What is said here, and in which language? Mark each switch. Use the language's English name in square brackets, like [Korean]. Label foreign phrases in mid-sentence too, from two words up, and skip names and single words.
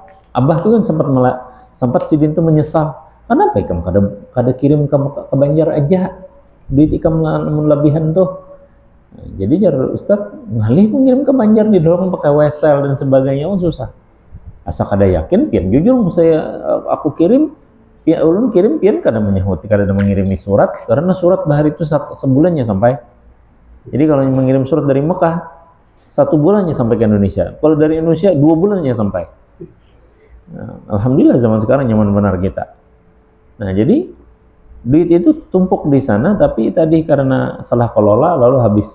[Banjar] Abah tuh kan sempat sidin tuh menyesal. Kenapa ikam kada kirim ke Banjar aja duit ikam lebihan tuh. Nah, jadi jar Ustaz ngalih mengirim ke Banjar didorong pakai wesel dan sebagainya susah. Asa kada yakin pian jujur aku kirim pian ulun kirim pian kada menyahut, kada mengirimi surat karena surat bahari itu sebulannya sampai. [Indonesian] Jadi kalau mengirim surat dari Mekah 1 bulannya sampai ke Indonesia. Kalau dari Indonesia 2 bulannya sampai. Nah, alhamdulillah zaman sekarang nyaman benar kita. Nah jadi duit itu tumpuk di sana, tapi tadi karena salah kelola lalu habis.